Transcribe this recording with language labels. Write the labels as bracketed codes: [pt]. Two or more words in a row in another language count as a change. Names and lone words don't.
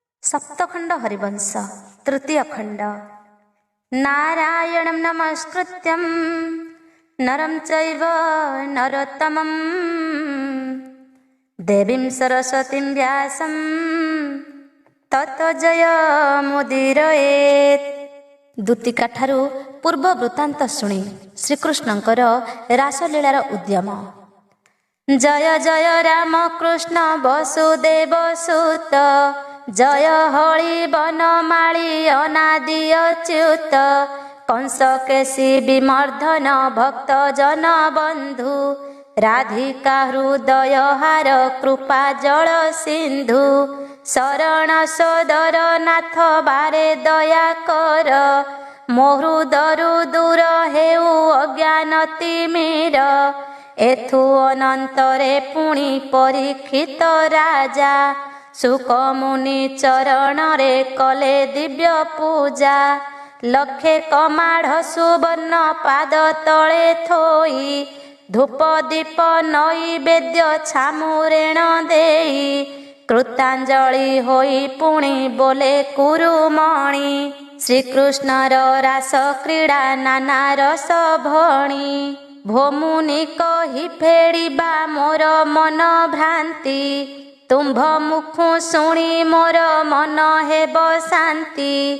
[sa] सप्तखंड हरिवंश तृतीय खंड। नारायणं नमस्कृत्यं नरं चैव नरोत्तमं देवीं सरस्वतीं व्यासं ततो जयमुदीरयेत्। [or] ଦୂତିକା ଠାରୁ ପୂର୍ବ ବୃତ୍ତାନ୍ତ ଶୁଣି ଶ୍ରୀକୃଷ୍ଣଙ୍କର ରାସଲୀଳାର ଉଦ୍ୟମ। ଜୟ ଜୟ ରାମ କୃଷ୍ଣ ବସୁଦେବ ସୁତ, ଜୟ ହରି ବନମାଳୀ ଅନାଦି ଅଚ୍ୟୁତ, କଂସ କେଶୀ ବିମର୍ଦ୍ଦନ ଭକ୍ତ ଜନ ବନ୍ଧୁ, ରାଧିକା ହୃଦୟ ହାର କୃପା ଜଳ ସିନ୍ଧୁ, ଶରଣ ସୋଦର ନାଥ ବାରେ ଦୟା କର, ମୋହୃଦରୁ ଦୂର ହେଉ ଅଜ୍ଞାନ ତିମିର, ଏଥୁ ଅନନ୍ତରେ ପୁଣି ପରୀକ୍ଷିତ ରାଜା, ସୁକ ମୁନି ଚରଣ ରେ କଲେ ଦିବ୍ୟ ପୂଜା, ଲକ୍ଷେ କମାଢ଼ ସୁବର୍ଣ୍ଣ ପାଦ ତଳେ ଥୋଇ, ଧୂପ ଦୀପ ନୈବେଦ୍ୟ ଛାମୁରେଣ ଦେଇ, କୃତାଞ୍ଜଳି ହୋଇ ପୁଣି ବୋଲେ କୁରୁମଣି, ଶ୍ରୀକୃଷ୍ଣର ରାସ କ୍ରୀଡ଼ା ନାନା ରସ ଭଣି, ଭୋମୁନି କହି ଫେଡ଼ିବା ମୋର ମନ ଭ୍ରାନ୍ତି, ତୁମ୍ଭ ମୁଖୁ ଶୁଣି ମୋର ମନ ହେବ ଶାନ୍ତି,